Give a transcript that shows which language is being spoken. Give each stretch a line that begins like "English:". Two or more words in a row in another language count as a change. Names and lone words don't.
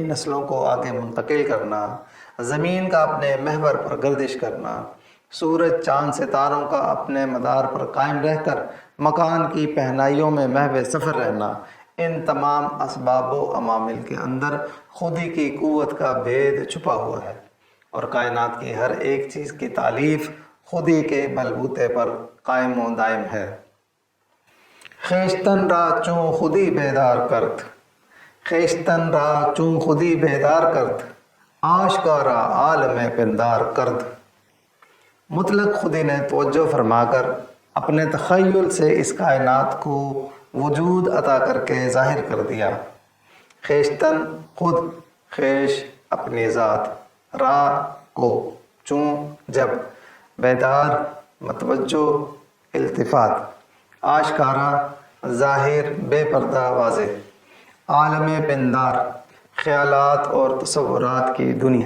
Urdu: نسلوں کو آگے منتقل کرنا، زمین کا اپنے محور پر گردش کرنا، سورج چاند ستاروں کا اپنے مدار پر قائم رہ کر مکان کی پہنائیوں میں محو سفر رہنا، ان تمام اسباب و عوامل کے اندر خودی کی قوت کا بھید چھپا ہوا ہے، اور کائنات کی ہر ایک چیز کی تالیف خودی کے بلبوتے پر قائم و دائم ہے۔
Persian: خیشتن را چون خودی بیدار کرد، خیشتن را چون خودی بیدار کرد، آشکارا عالم پندار کرد۔
Urdu: مطلق خودی نے توجہ فرما کر اپنے تخیل سے اس کائنات کو وجود عطا کر کے ظاہر کر دیا۔ خیشتن خود، خیش اپنی ذات، را کو، چون جب، بیدار متوجہ التفات، آشکارا ظاہر بے پردہ واضح، عالم پندار خیالات اور تصورات کی دنیا۔